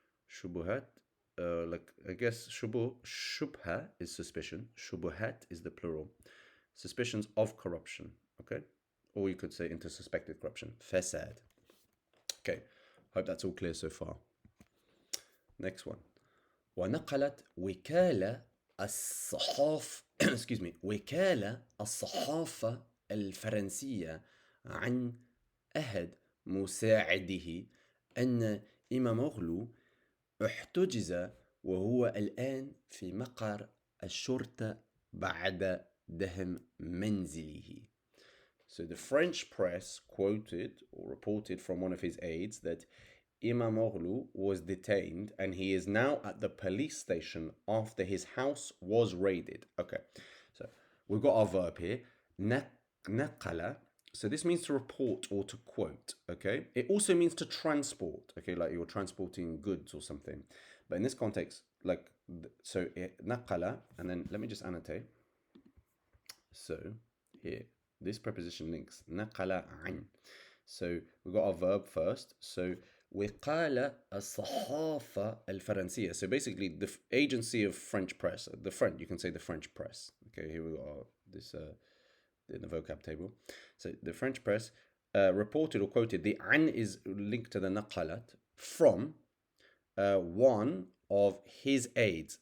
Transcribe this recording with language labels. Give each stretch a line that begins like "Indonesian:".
English: Shubuhat, like I guess shubha is suspicion. Shubuhat is the plural. Suspicions of corruption. Okay, or you could say into suspected corruption. Fasad. Okay, hope that's all clear so far. Next one.
Arabic: ونقلت وكالة الصحافة
English: excuse me
Arabic: وكالة الصحافة الفرنسية عن أحد مساعده أن إماموغلو احتجز وهو الآن في مقر الشرطة بعد دهم منزله.
English: So the French press quoted or reported from one of his aides that Imamoglu was detained and he is now at the police station after his house was raided. Okay, so we've got our verb here, naqala. So this means to report or to quote. Okay, it also means to transport. Okay, like you're transporting goods or something. But in this context, like, so naqala, and then let me just annotate. So here, this preposition links naqala an. So we've got our verb first.
Arabic: So وقال الصحافة الفرنسية.
English: So basically the agency of French press, the French, you can say the French press. Okay, here we got this in the vocab table. So the French press reported or quoted, the an is linked to the naqalat from one of his aides.